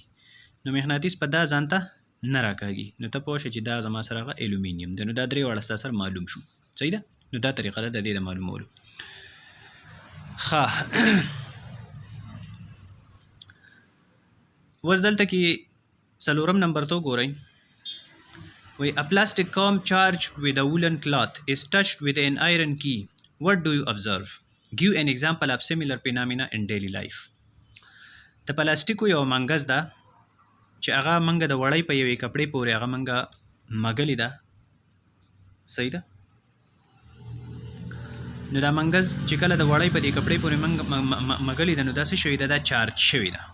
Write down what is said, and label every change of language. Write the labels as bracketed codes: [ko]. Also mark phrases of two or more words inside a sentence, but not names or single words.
[ps] نو مغناطیس په دا ځان ته نه راکاږي، نو ته پوه شه چې دا زما سره هغه الومینیم دی. نو دا درې واړه ستا سره معلوم شو. صحیح ده؟ نو دا طریقه ده د دې د معلومولو. ښه اوس دلته کې څلورم نمبر ته وګورئ. [en] وایي a plastic comb charged with a woolen cloth is touched with an iron key. What do you observe? Give an example of similar phenomena in daily life. [ps] د پلاستیکو یو منګز ده چې هغه منګه د وړۍ په یوې کپړې پورې هغه منګه مګلې ده. صحیح ده؟ نو دا منګز چې کله د وړۍ په دې کپړې پورې مګلې ده، نو داسې شوي ده، دا چارج شوي ده.